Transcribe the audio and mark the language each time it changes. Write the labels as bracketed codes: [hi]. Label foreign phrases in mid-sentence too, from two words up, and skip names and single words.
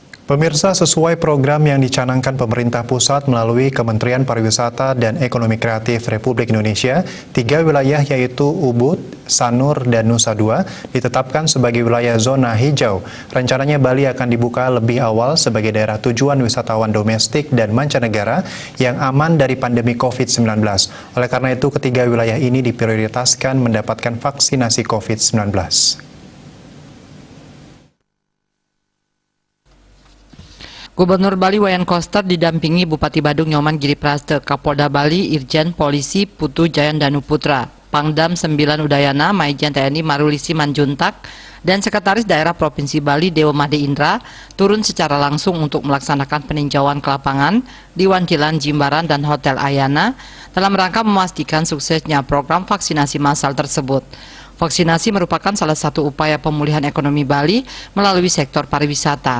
[id] Pemirsa, sesuai program yang dicanangkan pemerintah pusat melalui Kementerian Pariwisata dan Ekonomi Kreatif Republik Indonesia, 3 wilayah yaitu Ubud, Sanur, dan Nusa Dua ditetapkan sebagai wilayah zona hijau. Rencananya Bali akan dibuka lebih awal sebagai daerah tujuan wisatawan domestik dan mancanegara yang aman dari pandemi COVID-19. Oleh karena itu, ketiga wilayah ini diprioritaskan mendapatkan vaksinasi COVID-19. Gubernur Bali Wayan Koster didampingi Bupati Badung Nyoman Giripraste, Kapolda Bali Irjen Polisi Putu Jayan Danu Putra, Pangdam 9 Udayana Maijen TNI Marulisi Manjuntak, dan Sekretaris Daerah Provinsi Bali Dewa Made Indra turun secara langsung untuk melaksanakan peninjauan ke lapangan di Wancilan, Jimbaran, dan Hotel Ayana dalam rangka memastikan suksesnya program vaksinasi massal tersebut. Vaksinasi merupakan salah satu upaya pemulihan ekonomi Bali melalui sektor pariwisata.